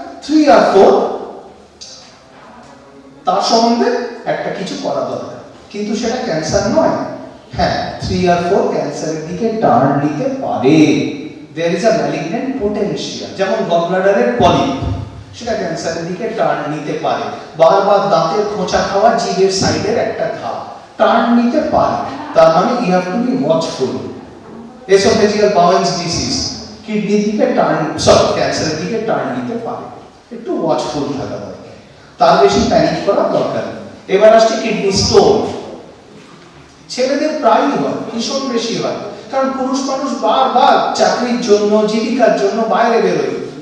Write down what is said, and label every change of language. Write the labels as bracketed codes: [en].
[bn] 3 আর 4 তার সম্বন্ধে একটা কিছু করা দরকার, কিন্তু সেটা ক্যান্সার নয়। হ্যাঁ, 3 আর 4 ক্যান্সারের দিকে টার্ন নিতে পারে। [en] there is a malignant potential, [bn] যেমন গলব্লাডারের পলিপ, সেটা ক্যান্সারের দিকে টার্ন নিতে পারে। বারবার দাঁতের খোঁচা খাওয়া, জিভের সাইডের একটা ঘা, টার্ন নিতে পারে। তার মানে [en] you have to be watchful. [bn] esophageal bowel disease, কিডনির দিকে টার্ন, ক্যান্সারের দিকে টার্ন নিতে পারে, একটু ওয়াচফুল থাকা দরকার, তার বেশি প্যানিক করা দরকার নেই। এবার আসছে কিডনি স্টোন। ছেলেদের প্রায়ই হয়, ভীষণ বেশি হয়, কারণ পুরুষ মানুষ বারবার চাকরির জন্য, জীবিকার জন্য বাইরে বেরোয়।